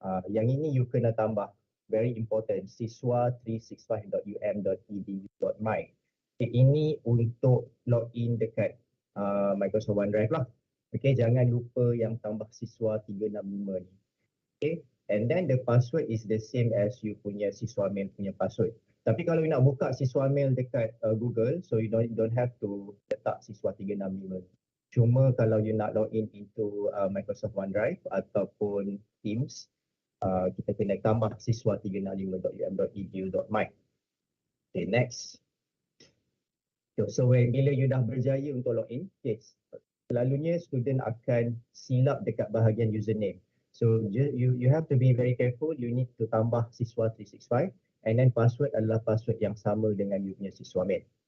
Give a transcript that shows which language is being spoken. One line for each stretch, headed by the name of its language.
Malay: Yang ini you kena tambah.
English: Very important. siswa365.um.edu.my.
Malay: Okay, ini untuk login dekat Microsoft OneDrive lah. Okay, jangan lupa yang tambah siswa 365 ni.
English: Okay, and then the password is the same as
Malay: you punya
English: siswa mail punya password.
Malay: Tapi kalau you nak buka siswa mail dekat Google,
English: so you don't have to
Malay: letak siswa 365. Cuma kalau you nak login into Microsoft OneDrive ataupun Teams, kita kena tambah siswa365.um.edu.my.
English: Okay, next.
Malay: So bila you dah berjaya untuk login, okay, selalunya student akan silap dekat bahagian username.
English: So you have to be very careful. You need to
Malay: tambah siswa 365,
English: and then
Malay: password adalah password yang sama dengan you punya siswa mail.